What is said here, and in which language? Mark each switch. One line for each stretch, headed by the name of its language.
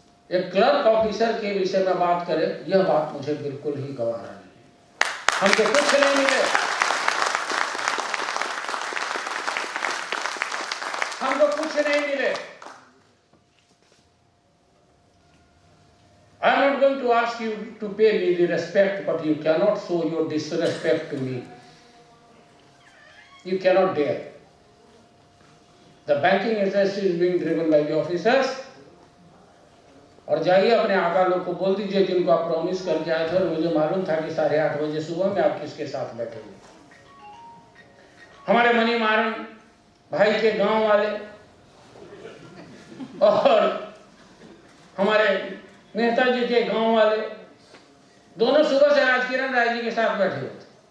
Hindi: एक clerk officer के विषय में बात करें, यह बात मुझे बिल्कुल ही गवारा नहीं है। हमको कुछ नहीं मिले, हमको कुछ नहीं मिले।
English: I am not going to ask you to pay me the respect, but you cannot show your disrespect to me. You cannot dare. The banking industry is being driven by the officers.
Hindi: और जाइए अपने आका लोग को बोल दीजिए जिनको आप प्रॉमिस करके आए थे और मुझे मालूम था कि 8:30 बजे सुबह में आप किसके साथ बैठेंगे। हमारे मनी मारन भाई के गांव वाले और हमारे मेहता जी के गांव वाले दोनों सुबह से राजकिरण राय जी के साथ बैठे हुए थे।